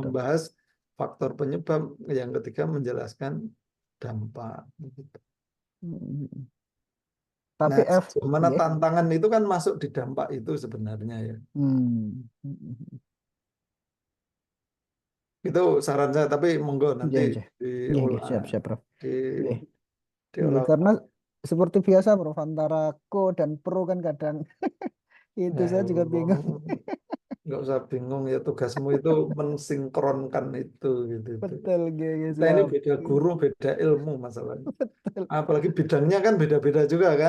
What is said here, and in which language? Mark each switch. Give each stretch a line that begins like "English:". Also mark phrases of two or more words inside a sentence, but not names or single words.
Indonesian: membahas faktor penyebab. Yang ketiga menjelaskan dampak. Gitu. Tapi Nah, sejauh mana nggih. tantangan itu kan masuk di dampak itu sebenarnya ya. Itu saran saya, tapi monggo nanti
Javanese: Nggih, nggih,
Indonesian: siap, diolah, siap, Prof.
Javanese: Nggih. Nggih,
Indonesian: diolah. karena seperti biasa, Prof, antara co dan pro kan kadang itu Nah, saya juga bingung. nggak usah bingung ya, tugasmu itu mensinkronkan itu gitu. Betul, nggih, Kita ini siap. beda guru, beda ilmu masalahnya. Betul, Apalagi bidangnya kan beda-beda juga kan.